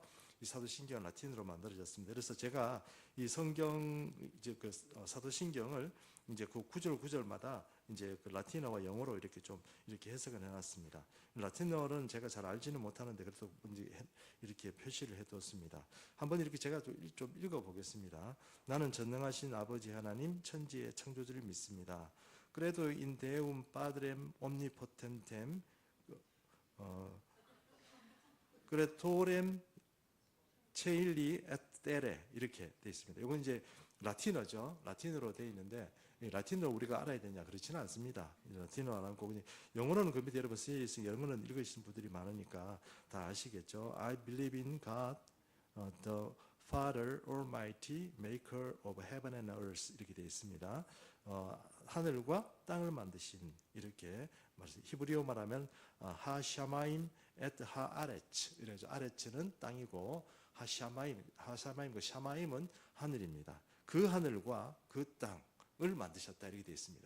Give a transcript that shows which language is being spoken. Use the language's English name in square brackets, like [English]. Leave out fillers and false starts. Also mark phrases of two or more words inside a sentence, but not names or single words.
[Korean] 이 사도신경은 라틴어로 만들어졌습니다. 그래서 제가 이 성경, 사도신경을 이제 그 구절마다 이제 그 라틴어와 영어로 이렇게 좀 이렇게 해석을 해놨습니다. 라틴어는 제가 잘 알지는 못하는데 그래도 이렇게 표시를 해뒀습니다. 한번 이렇게 제가 좀 읽어보겠습니다. 나는 전능하신 아버지 하나님 천지의 창조주를 믿습니다. [Latin] 그래도 in deum padrem omnipotentem creatorem ceili et terre [Korean] 이렇게 돼 있습니다. 이건 이제 라틴어죠. 라틴어로 돼 있는데 라틴어 우리가 알아야 되냐 그렇지는 않습니다. 라틴어 안 하고 그냥 영어로는 그 밑에 여러분 쓰여 있으니 영어는 읽으시는 분들이 많으니까 다 아시겠죠. [English] I believe in God, the Father Almighty, Maker of Heaven and Earth [Korean] 이렇게 되어 있습니다. 하늘과 땅을 만드신 이렇게 말씀. 히브리어 말하면 [Hebrew] השמים את הארץ [Korean] 이래서 아레츠는 땅이고 하샤마임 그 샤마임은 하늘입니다. 그 하늘과 그 땅을 만드셨다 이렇게 되어 있습니다.